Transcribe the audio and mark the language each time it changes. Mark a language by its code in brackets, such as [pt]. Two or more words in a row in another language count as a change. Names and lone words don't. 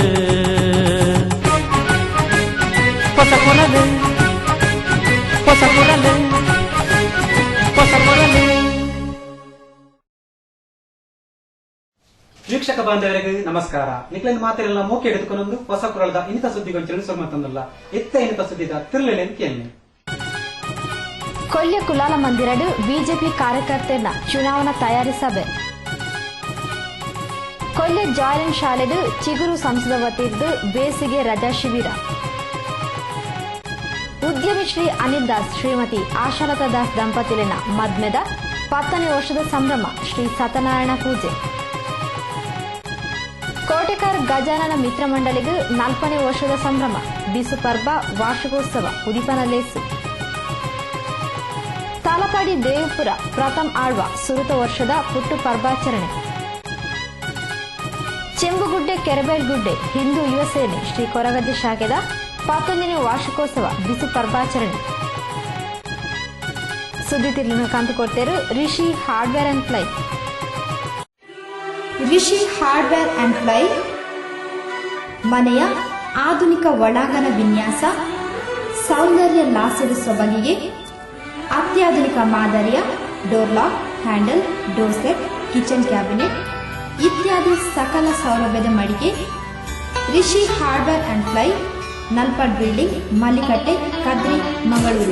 [tcy] ಹೊಸಕುರಲು ಹೊಸಕುರಲು ಹೊಸಕುರಲು. [kn] ವೀಕ್ಷಕ ಬಾಂಧವರಿಗೆ ನಮಸ್ಕಾರ. [tcy] ನಿಕ್ಲಿನ ಮಾತೆಲ್ಲ ಮೂಕೆ ಹಿಡಿದುಕೊಂಡು ಹೊಸ ಕುರಳದ ಇನ್ನಿತ ಸುದ್ದಿಗೊಂಚಲು ಸೊಮ್ಮತ್ತೊಂದಲ್ಲ ಎತ್ತ ಇನ್ನಿತ ಸುದ್ದಿದ ತಿರುಳೆಲೆನ್ ಕೇಳಿ. ಕೊಲ್ಯ ಕುಲಾಲ ಮಂದಿರಡು ಬಿಜೆಪಿ ಕಾರ್ಯಕರ್ತರ ಚುನಾವಣಾ ತಯಾರಿ ಸಭೆ. ಕೊಲ್ಯ ಜಾಯನ್ ಶಾಲೆಡು ಚಿಗುರು ಸಂಸದ ವತಿದ್ದು ಬೇಸಿಗೆ ರಜಾ ಶಿಬಿರ. ಉದ್ಯಮಿ ಶ್ರೀ ಅನಿಲ್ ದಾಸ್ ಶ್ರೀಮತಿ ಆಶಾಲತಾ ದಾಸ್ ದಂಪತಿಲಿನ ಮದ್ಮೆದ 10ನೇ ವರ್ಷದ ಸಂಭ್ರಮ ಶ್ರೀ ಸತ್ಯನಾರಾಯಣ ಪೂಜೆ. ಕೋಟೆಕಾರ್ ಗಜಾನನ ಮಿತ್ರ ಮಂಡಳಿಗೆ 40ನೇ ವರ್ಷದ ಸಂಭ್ರಮ ಬಿಸು ಪರ್ಬ ವಾರ್ಷಿಕೋತ್ಸವ ಉದಿಪನಲೇಸು. ತಾಲಪಾಡಿ ದೇವಪುರ ಪ್ರಥಮ್ ಆಳ್ವ ಸುರುತ ವರ್ಷದ ಪುಟ್ಟು ಪರ್ವಾಚರಣೆ. ಚೆಂಬುಗುಡ್ಡೆ ಕೆರೆಬೇಲ್ಗುಡ್ಡೆ ಹಿಂದೂ ಯುವ ಸೇನೆ ಶ್ರೀ ಕೊರಗಜ್ಜೆ ಶಾಖೆದ 11ನೇ ವಾರ್ಷಿಕೋತ್ಸವ ಬಿಸು ಪರ್ವಾಚರಣೆ. ಸುದ್ದಿ ತಿರುಳಿನ ಕಂತು ಕೊಡ್ತೇರು ರಿಷಿ ಹಾರ್ಡ್ವೇರ್ ಅಂಡ್ ಫ್ಲೈ. [kn] ರಿಷಿ ಹಾರ್ಡ್ವೇರ್ ಅಂಡ್ ಫ್ಲೈ ಮನೆಯ ಆಧುನಿಕ ಒಳಾಂಗಣ ವಿನ್ಯಾಸ, ಸೌಂದರ್ಯ ಲಾಸದ ಸೊಬಗಿಗೆ ಅತ್ಯಾಧುನಿಕ ಮಾದರಿಯ [en] door lock, [kn] ಹ್ಯಾಂಡಲ್, [en] door set, kitchen cabinet [kn] ಇತ್ಯಾದಿ ಸಕಲ ಸೌಲಭ್ಯದ ಮಳಿಗೆ ರಿಷಿ ಹಾರ್ಡ್ವೇರ್ ಅಂಡ್ ಫ್ಲೈ, ನಲ್ಪಾಡ್ ಬಿಲ್ಡಿಂಗ್, ಮಲ್ಲಿಕಟ್ಟೆ, ಕದ್ರಿ, ಮಂಗಳೂರು.